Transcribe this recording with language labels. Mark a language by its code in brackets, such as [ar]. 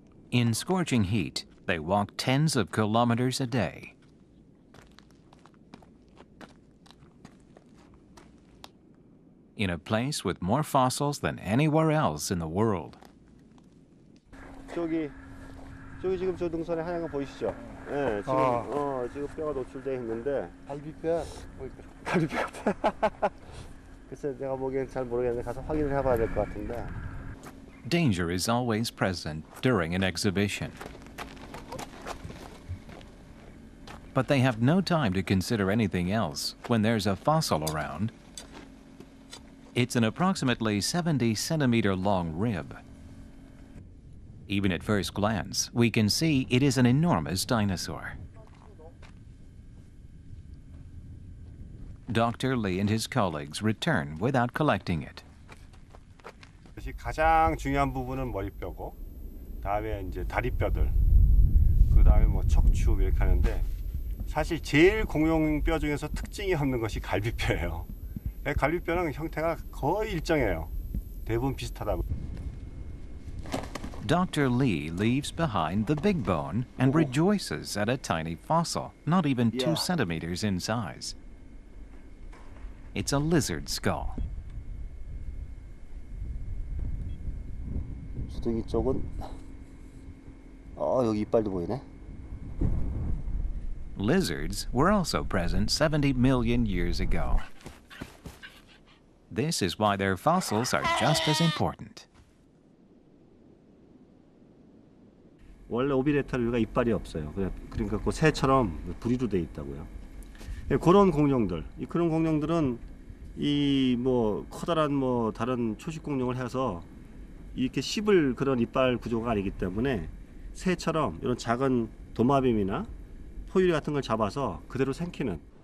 [en] In scorching heat, they walk tens of kilometers a day. In a place with more fossils than anywhere else in the world. [ko] 저기 지금 저 등선에 하얀 거 보이시죠? 네, 지금 뼈가 노출되어 있는데 갈비뼈. 갈비뼈. 글쎄 내가 보기엔 잘 모르겠는데 가서 확인을 해봐야 될 것 같은데. [en] Danger is always present during an exhibition. But they have no time to consider anything else when there's a fossil around. It's an approximately 70-centimeter long rib. Even at first glance, we can see it is an enormous dinosaur. Dr. Lee and his colleagues return without collecting it. [ko] 가장 중요한 부분은 머리뼈고, 다음에 이제 다리뼈들, 그 다음에 뭐 척추 이렇게 하는데, 사실 제일 공용뼈 중에서 특징이 없는 것이 갈비뼈예요. 갈비뼈는 형태가 거의 일정해요. 대부분 비슷하다고. [en] Dr. Lee leaves behind the big bone and rejoices at a tiny fossil, not even 2 centimeters in size. It's a lizard skull. [ko] 주둥이 쪽은 여기 이빨도 보이네. [en] Lizards were also present 70 million years ago. This is why their fossils are just as important. [ko] 원래 오비레타류가 이빨이 없어요. 그러니까 그 새처럼 부리로 돼 있다고요. 그런 공룡들, 그런 공룡들은 이 뭐 커다란 뭐 다른 초식 공룡을 해서 이렇게 씹을 그런 이빨 구조가 아니기 때문에 새처럼 이런 작은 도마뱀이나 포유류 같은 걸 잡아서 그대로 생기는.